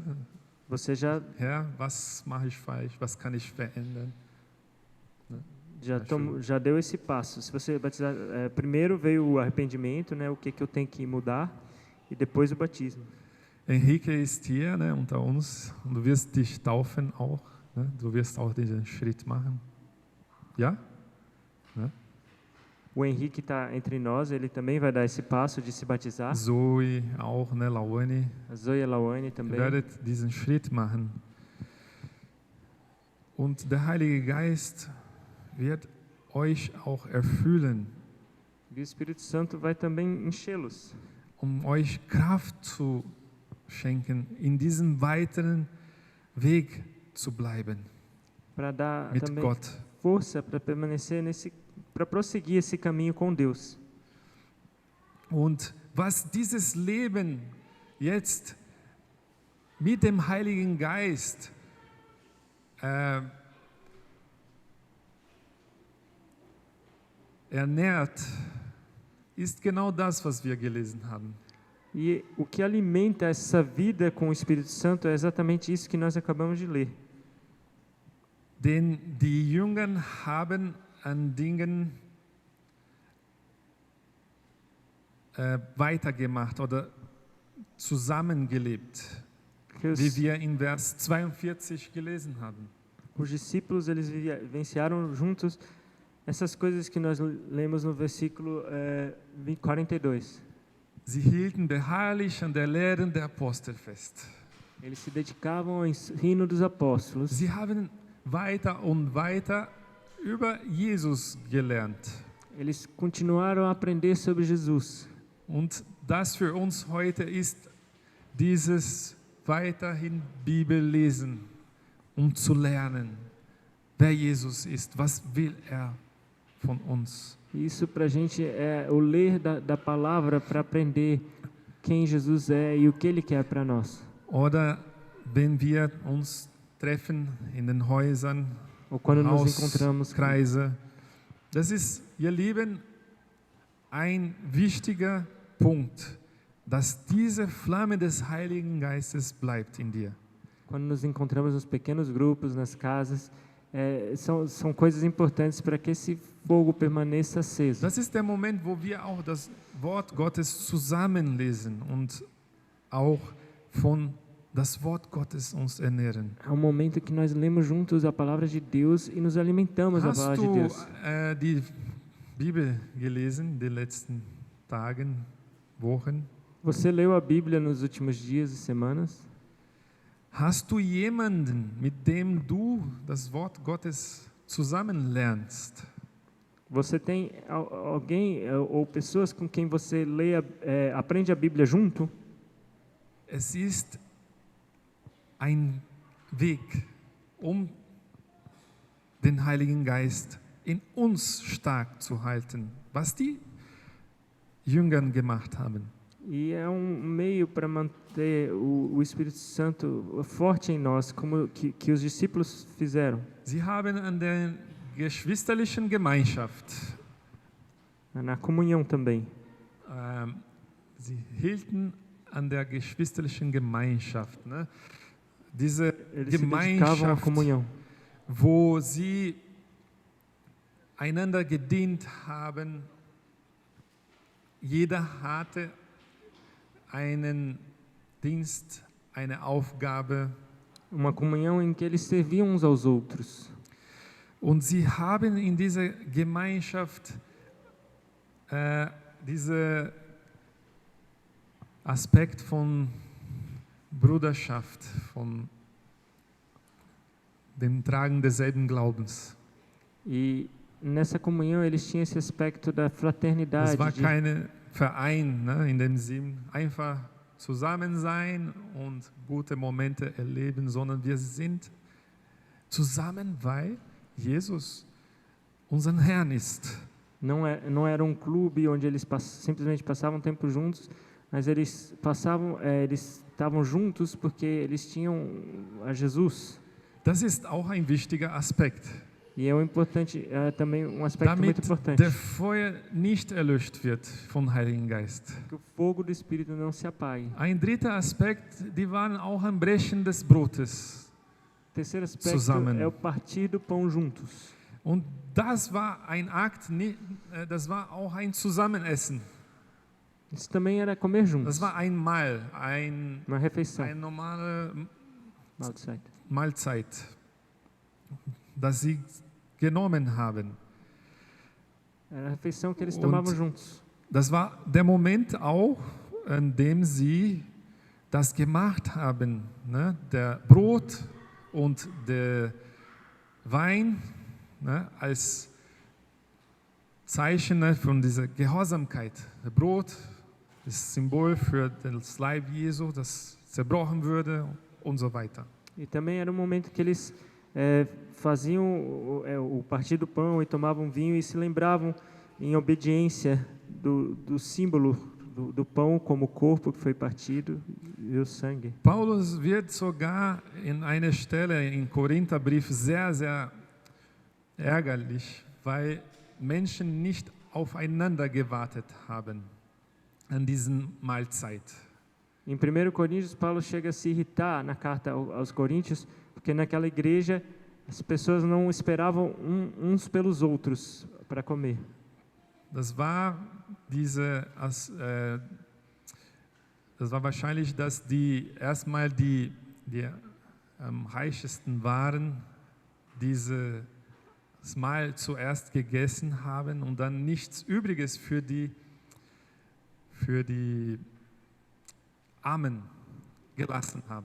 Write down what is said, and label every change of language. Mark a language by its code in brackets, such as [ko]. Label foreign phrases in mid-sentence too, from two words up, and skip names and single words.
[pt] você já [de] Herr, was mache ich falsch? Was kann ich verändern? [pt] já deu esse passo. Se você é batizado, primeiro veio o arrependimento, né, o que eu tenho que mudar, e depois o batismo. [de] Henrique ist hier, ne, unter uns und du wirst dich taufen auch. Ne? Du wirst auch diesen Schritt machen. Ja? Ne? [pt] O Henrique está entre nós, ele também vai dar esse passo de se batizar. [de] Zoe auch, ne, Laoni. [pt] A Zoe e a Lawane [de] Ihr [pt] também. [de] werdet diesen Schritt machen. Und der Heilige Geist wird euch auch erfüllen, [pt] E o Espírito Santo vai também enchê-los, [de] euch Kraft zu schenken, in diesem weiteren Weg zu bleiben [pt] para dar [de] mit [pt] também [de] Gott. [pt] força para permanecer para prosseguir esse caminho com Deus. [de] Und was dieses Leben jetzt mit dem Heiligen Geist ernährt, ist genau das, was wir gelesen haben. [pt] E o que alimenta essa vida com o Espírito Santo é exatamente isso que nós acabamos de ler. [de] Denn die Jünger haben an Dingen weitergemacht oder zusammengelebt, [pt] Que [de] wie wir in Vers 42 gelesen haben. [pt] os discípulos eles vivenciaram juntos essas coisas que nós lemos no versículo 42. [de] Sie hielten beharrlich an der Lehre der Apostel fest. [pt] Eles se dedicavam ao ensino dos apóstolos. [de] Sie haben weiter und weiter über Jesus gelernt. [pt] Eles continuaram a aprender sobre Jesus. [de] Und das für uns heute ist dieses weiterhin Bibel lesen, um zu lernen, wer Jesus ist, was will er von uns. [pt] Isso para a gente é o ler da palavra para aprender quem Jesus é e o que Ele quer para nós. [de] Oder wenn wir uns treffen in den Häusern, [pt] Ou quando nos encontramos com [de] Hauskreise. Das ist, ihr Lieben, ein wichtiger Punkt, dass diese Flamme des Heiligen Geistes bleibt in dir. [pt] Quando nos encontramos nos pequenos grupos, nas casas, são coisas importantes para que esse fogo permaneça aceso. [de] Das ist der Moment, wo wir auch das Wort Gottes zusammenlesen und auch von das Wort Gottes uns ernähren. [pt] É um momento que nós lemos juntos a palavra de Deus e nos alimentamos da [de] Hast [pt] palavra de [de] du [pt] Deus. [de] Die Bibel gelesen in den letzten Tagen, Wochen? [pt] Você leu a Bíblia nos últimos dias e semanas? [de] Hast du jemanden, mit dem du das Wort Gottes zusammen lernst? [pt] Você tem alguém ou pessoas com quem você aprende a Bíblia junto? [de] Es ist ein Weg, um den Heiligen Geist in uns stark zu halten, was die Jünger gemacht haben. [pt] E é um meio para manter o Espírito Santo forte em nós, como que os discípulos fizeram. [de] Sie haben an der geschwisterlichen Gemeinschaft, [pt] Na comunhão também. [de] sie hielten an der geschwisterlichen Gemeinschaft, ne? Diese [pt] Eles se dedicavam à [de] Gemeinschaft, [pt] comunhão. [de] wo sie einander gedient haben. Jeder hatte einen Dienst, eine Aufgabe. [pt] Uma comunhão em que eles serviam uns aos outros. [de] Und sie haben in dieser Gemeinschaft diesen Aspekt von Bruderschaft, von dem Tragen desselben Glaubens. [pt] E nessa comunhão eles tinham esse aspecto da fraternidade. [de] Es war kein Verein, ne, in dem Sinn, einfach zusammen sein und gute Momente erleben, sondern wir sind zusammen, weil Jesus unser Herrn ist. [pt] Não era um clube onde eles simplesmente passavam tempo juntos, mas eles estavam juntos porque eles tinham a Jesus. [de] Das ist auch ein wichtiger Aspekt. [pt] E é também um aspecto muito [de] Damit [pt] importante. [de] der Feuer nicht erlöscht wird vom Heiligen Geist. [pt] Que o fogo do Espírito não se apague. [de] Ein dritter Aspekt, die waren auch am Brechen des Brotes. [pt] O terceiro aspecto [de] Zusammen. [pt] é o partir do pão juntos. [de] Und das war ein Akt, das war auch ein Zusammenessen. [pt] Isso também era comer juntos. [de] Das war ein Mahl, [pt] Uma refeição. [de] eine normale Mahlzeit. Mahlzeit, das sie genommen haben. [pt] Era a refeição que eles [de] Und [pt] tomavam juntos. [de] Das war der Moment auch, in dem sie das gemacht haben, ne? Der Brot und Wein, ne, als Zeichen, ne, von dieser Gehorsamkeit. Das Brot ist Symbol für das Leib Jesu, das zerbrochen würde und so weiter. [pt] E também era um momento que eles faziam o partir do pão e tomavam vinho e se lembravam em obediência do símbolo do pão como o corpo que foi partido e o sangue. [de] Paulus wird sogar in einer Stelle im Korintherbrief sehr, sehr ärgerlich, weil Menschen nicht aufeinander gewartet haben an diesen Mahlzeit. [pt] Em 1 Coríntios, Paulo chega a se irritar na carta aos Coríntios, porque naquela igreja as pessoas não esperavam uns pelos outros para comer. [de] Das war wahrscheinlich, dass die erstmal die am reichsten waren, dieses Mahl zuerst gegessen haben und dann nichts Übriges für die Armen gelassen haben.